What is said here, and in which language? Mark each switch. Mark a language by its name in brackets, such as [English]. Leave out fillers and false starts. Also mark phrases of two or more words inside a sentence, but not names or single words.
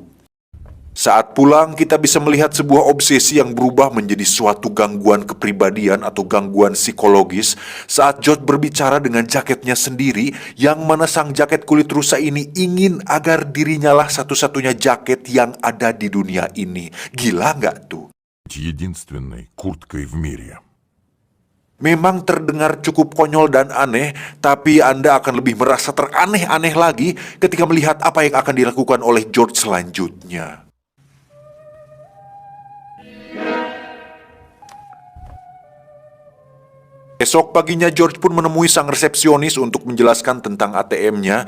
[Indonesian] Saat pulang, kita bisa melihat sebuah obsesi yang berubah menjadi suatu gangguan kepribadian atau gangguan psikologis saat George berbicara dengan jaketnya sendiri, yang mana sang jaket kulit rusa ini ingin agar dirinya lah satu-satunya jaket yang ada di dunia ini. Gila nggak tuh? [Russian] Единственной курткой в мире. [Indonesian] Memang terdengar cukup konyol dan aneh, tapi Anda akan lebih merasa teraneh-aneh lagi ketika melihat apa yang akan dilakukan oleh George selanjutnya. Esok paginya, George pun menemui sang resepsionis untuk menjelaskan tentang ATM-nya.